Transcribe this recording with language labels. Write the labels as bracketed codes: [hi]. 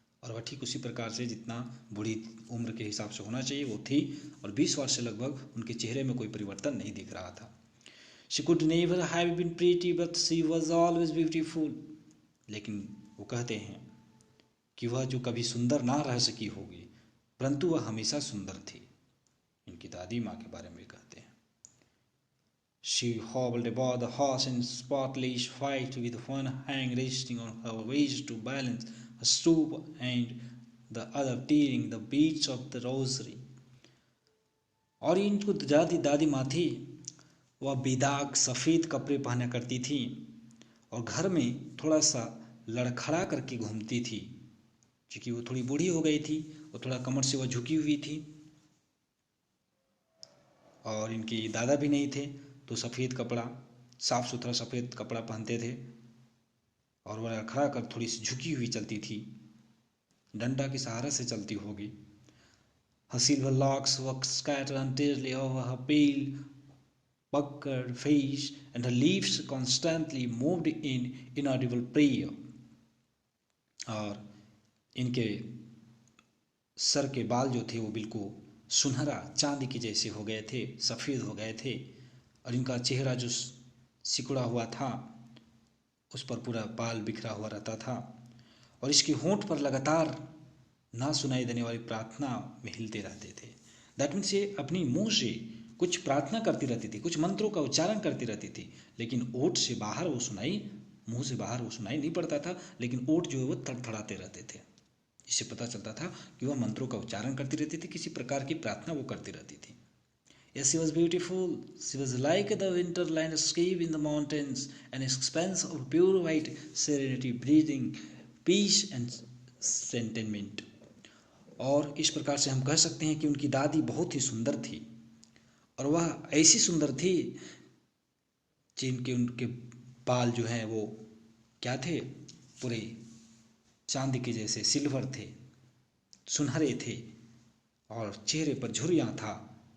[hi] और वह ठीक उसी प्रकार से जितना बूढ़ी उम्र के हिसाब से होना चाहिए वो थी, और 20 वर्ष से लगभग उनके चेहरे में कोई परिवर्तन नहीं दिख रहा था। [en] She could never have been pretty but she was always beautiful. [hi] लेकिन वो कहते हैं कि वह जो कभी सुंदर ना रह सकी होगी परंतु वह हमेशा सुंदर थी। इनकी दादी माँ के बारे में कहते हैं, [en] She hobbled about the horse in spotless white with one hand resting on her waist to balance her stoop and the other tearing the beads of the rosary. [hi] और इनको दादी माँ थी, वह बेदाग सफ़ेद कपड़े पहना करती थी और घर में थोड़ा सा लड़खड़ा करके घूमती थी, क्योंकि वो थोड़ी बूढ़ी हो गई थी और थोड़ा कमर से वह झुकी हुई थी, और इनके दादा भी नहीं थे तो सफ़ेद कपड़ा, साफ़ सुथरा सफ़ेद कपड़ा पहनते थे और वह लड़खड़ा कर थोड़ी सी झुकी हुई चलती थी, डंडा के सहारे से चलती होगी। [en] Her silver locks were scattered untidily over her pale puckered face, and her lips constantly moved in inaudible prayer. [hi] और इनके सर के बाल जो थे वो बिल्कुल सुनहरा चांदी के जैसे हो गए थे, सफ़ेद हो गए थे, और इनका चेहरा जो सिकुड़ा हुआ था उस पर पूरा बाल बिखरा हुआ रहता था, और इसके होंठ पर लगातार ना सुनाई देने वाली प्रार्थना में हिलते रहते थे। [en] that means [hi] ये अपनी मुंह से कुछ प्रार्थना करती रहती थी, कुछ मंत्रों का उच्चारण करती रहती थी, लेकिन ओठ से बाहर वो सुनाई, मुंह से बाहर वो सुनाई नहीं पड़ता था, लेकिन ओठ जो है वो थड़थड़ाते रहते थे। इससे पता चलता था कि वह मंत्रों का उच्चारण करती रहती थी, किसी प्रकार की प्रार्थना वो करती रहती थी। [en] Yes, she was beautiful. She was like the winter landscape in the mountains, an expanse of pure white serenity, breathing peace and contentment. [hi] और इस प्रकार से हम कह सकते हैं कि उनकी दादी बहुत ही सुंदर थी, और वह ऐसी सुंदर थी जिनके उनके बाल जो हैं वो क्या थे, पूरे चांदी के जैसे सिल्वर थे, सुनहरे थे, और चेहरे पर झुर्रियाँ था।